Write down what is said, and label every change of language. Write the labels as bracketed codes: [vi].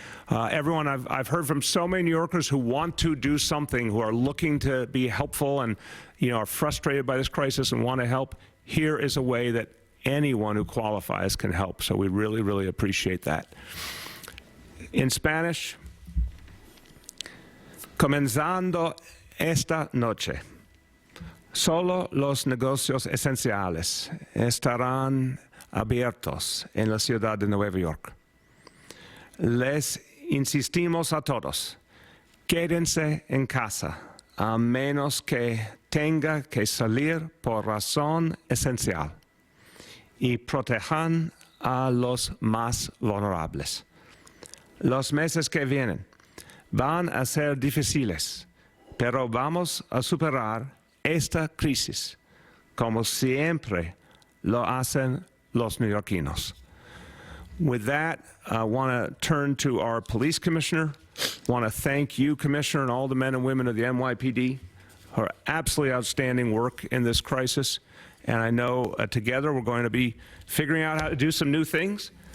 [en] Everyone, I've heard from so many New Yorkers who want to do something, who are looking to be helpful and, are frustrated by this crisis and want to help. Here is a way that anyone who qualifies can help. So we really, really appreciate that. In Spanish, [es] comenzando esta noche, solo los negocios esenciales estarán abiertos en la ciudad de Nueva York. Les insistimos a todos, quédense en casa, a menos que tenga que salir por razón esencial, y protejan a los más vulnerables. Los meses que vienen van a ser difíciles, pero vamos a superar esta crisis, como siempre lo hacen los neoyorquinos. [en] With that, I want to turn to our police commissioner. I want to thank you, Commissioner, and all the men and women of the NYPD for absolutely outstanding work in this crisis. And I know together we're going to be figuring out how to do some new things.